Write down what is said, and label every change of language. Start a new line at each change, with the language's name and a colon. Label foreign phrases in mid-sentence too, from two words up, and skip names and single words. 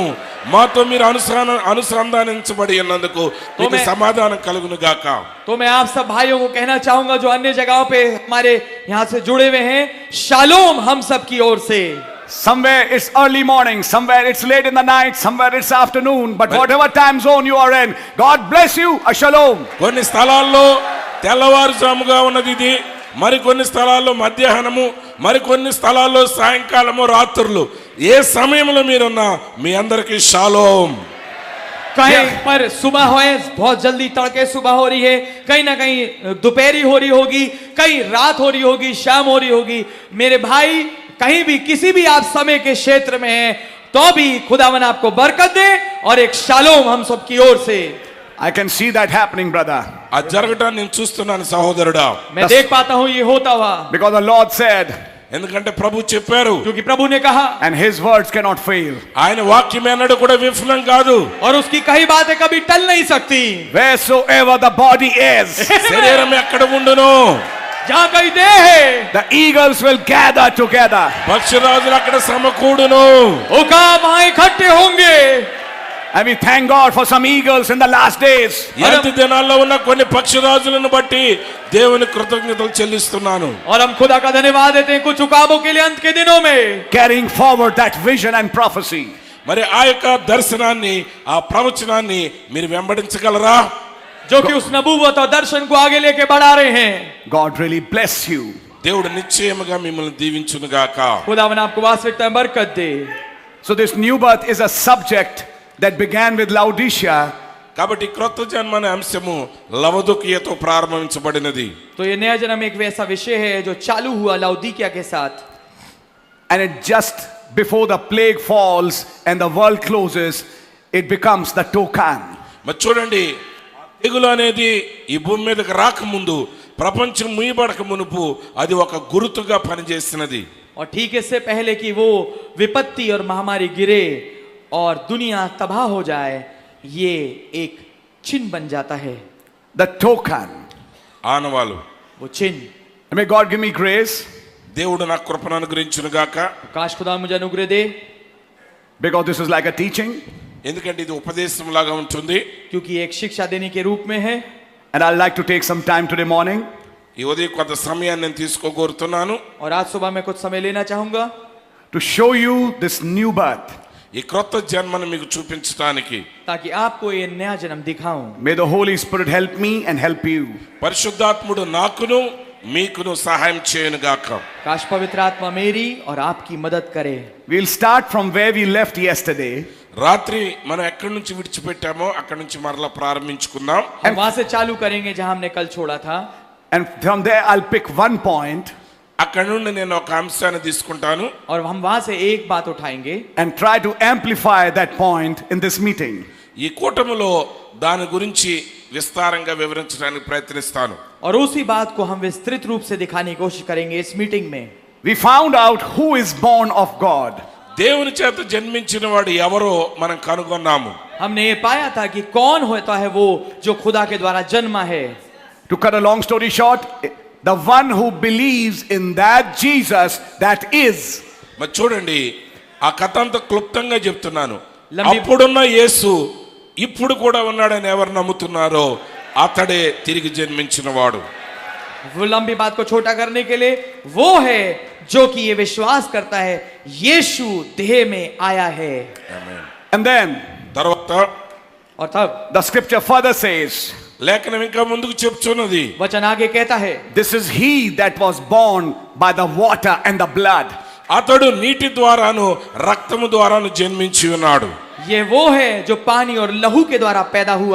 Telugu: మాతో మీరు అనుసంధానించబడి ఉన్నందుకు మీకు సమాధానం కలుగును గాక.
Hindi: तो मैं आप सब भाइयों को कहना चाहूंगा जो अन्य जगहों पे हमारे यहाँ से जुड़े हुए हैं, शालोम हम सब की ओर से।
English: Somewhere it's early morning, somewhere it's late in the night, somewhere it's afternoon, but whatever time zone you are in, God bless you, a shalom.
Telugu: కొన్ని స్థలాల్లో తెల్లవారుజాముగా ఉన్నది ఇది, మరికొన్ని స్థలాల్లో మధ్యాహ్నము, మరికొన్ని స్థలాల్లో సాయంకాలము, రాత్రులు. ఏ సమయంలో మీరున్నా మీ అందరికీ షాలోమ్.
Hindi: कहीं पर सुबह हो, बहुत जल्दी तड़के सुबह हो रही है, कहीं ना कहीं दोपहरी हो रही होगी, कहीं रात हो रही होगी, शाम हो रही होगी। मेरे भाई कहीं भी किसी भी आप समय के क्षेत्र में हैं तो भी खुदावन आपको बरकत दे और एक शालोम हम सब की ओर से।
English: I can see that happening, brother.
Telugu: ఆ జరగటాన్ని నేను చూస్తున్నాను సహోదరుడా.
Hindi: मैं देख पाता हूं ये होता हुआ,
English: Because the Lord said,
Telugu: ఎందుకంటే ప్రభు చెప్పారు,
Hindi: क्योंकि प्रभु ने कहा
English: and his words cannot fail.
Telugu: ఆయన వాక్యం ఎన్నడూ కూడా విఫలం కాదు.
Hindi: और उसकी कई बातें कभी टल नहीं सकती।
English: Wheresoever the body is,
Telugu: శరీరం ఎక్కడ ఉండును,
Hindi: जहां कहीं देह है,
English: the eagles will gather together.
Telugu: పక్షిరాజులు అక్కడ సమకూడును.
Hindi: उकाब वहां इकट्ठे होंगे।
English: And we thank God for some eagles in the last days.
Telugu: ఈ అంత్య దినాల్లో ఉన్న కొన్ని పక్షిరాజులను బట్టి దేవుని కృతజ్ఞతలు చెల్లిస్తున్నాను.
Hindi: और हम खुदा का धन्यवाद देते हैं कुछ उकाबों के लिए अंत के दिनों में,
English: Carrying forward that vision and prophecy.
Telugu: మరి ఆ యొక్క దర్శనాన్ని, ఆ ప్రవచనాన్ని మీరు వెంబడించగలరా?
Hindi: जो कि उस नबूवत और दर्शन को आगे लेके बढ़ा रहे हैं।
English: God really bless you.
Telugu: దేవుడు నిశ్చయముగా మిమ్మల్ని దీవించును గాక.
Hindi: खुदावन आपको वास्तविकता में बरकत दे।
English: So this new birth is a subject that began with Laodicea.
Telugu: కాబట్టి క్రొత్త జన్మ అనే అంశము లవదొకియతో ప్రారంభించబడినది.
Hindi: तो ये नया जन्म एक वैसा विषय है जो चालू हुआ लाउदीकिया के साथ,
English: And it just before the plague falls and the world closes, it becomes the token.
Telugu: మరి చూడండి, తెగులు అనేది ఈ భూమి మీదకి రాకముందు, ప్రపంచం ముయ్యబడక మునుపు అది ఒక గుర్తుగా పనిచేసినది.
Hindi: और ठीक इससे पहले कि वो विपत्ति और महामारी गिरे और दुनिया तबाह हो जाए, ये एक चिन्ह बन जाता है।
English: The token.
Telugu: ఆనవాలు.
Hindi: वो चिन्ह,
English: And may God give me grace,
Telugu: దేవుడు నాకు కృపను అనుగ్రహించును గాక.
Hindi: काश खुदा मुझे अनुग्रह दे,
English: because this is like a teaching.
Telugu: ఎందుకంటే ఇది ఉపదేశం లాగా ఉంటుంది.
Hindi: क्योंकि एक शिक्षा देने के रूप में है।
English: And I'd like to take some time today morning
Telugu: ఈ ఉదయం కొంత సమయాన్ని నేను తీసుకోగోరుతున్నాను.
Hindi: और आज सुबह मैं कुछ समय लेना चाहूंगा
English: to show you this new birth.
Telugu: ఈ క్రొత్త జన్మను మీకు చూపించడానికి.
Hindi: ताकि आपको ये नया जन्म दिखाऊं।
English: May the Holy Spirit help me and help you.
Telugu: పరిశుద్ధాత్ముడు నాకును మీకును సహాయం చేయను గాక.
Hindi: काश पवित्र आत्मा मेरी और आपकी मदद करे।
English: We'll start from where we left yesterday.
Telugu: రాత్రి మనం ఎక్కడి నుంచి విడిచిపెట్టామో అక్కడి నుంచి మరలా ప్రారంభించుకుందాం.
Hindi: हम वहां से चालू करेंगे जहां हमने कल छोड़ा था.
English: And from there I'll pick one point
Telugu: అక్కడి నుండి నేను ఒక అంశాన్ని తీసుకుంటాను
Hindi: और हम वहां से एक बात उठाएंगे
English: and try to amplify that point in this meeting.
Telugu: ఈ కూటమిలో దాని గురించి విస్తారంగా వివరించడానికి ప్రయత్నిస్తాను.
Hindi: और उसी बात को हम विस्तृत रूप से दिखाने की कोशिश करेंगे इस मीटिंग में.
English: We found out who is born of God.
Telugu: దేవుని చేత జన్మించిన వాడు ఎవరో మనం కనుగొన్నాము.
Hindi: हमने ये पाया था कि कौन होता है वो जो खुदा के द्वारा जन्मा है.
English: To cut a long story short, the one who believes in that Jesus that is.
Telugu: మరి చూడండి, ఆ కథ అంతా క్లుప్తంగా చెప్తున్నాను. లంబి- అప్పుడున్న యేసు ఇప్పుడు కూడా ఉన్నాడని ఎవరు నమ్ముతున్నారో అతడే తిరిగి జన్మించిన వాడు.
Hindi: वो लंबी बात को छोटा करने के लिए वो है जो कि ये विश्वास करता है यीशु देह में आया है.
English: And then
Telugu: తర్వాత
Hindi: और तब
English: the scripture further says,
Telugu: లేఖనం ఇంకా ముందుకు చెప్తున్నది,
Hindi: वचन आगे कहता है
English: this is he that was born by the water and the blood.
Telugu: అతడు నీటి ద్వారాను రక్తము ద్వారాను జన్మించి ఉన్నాడు.
Hindi: ये वो है जो पानी और लहू के द्वारा पैदा हुआ.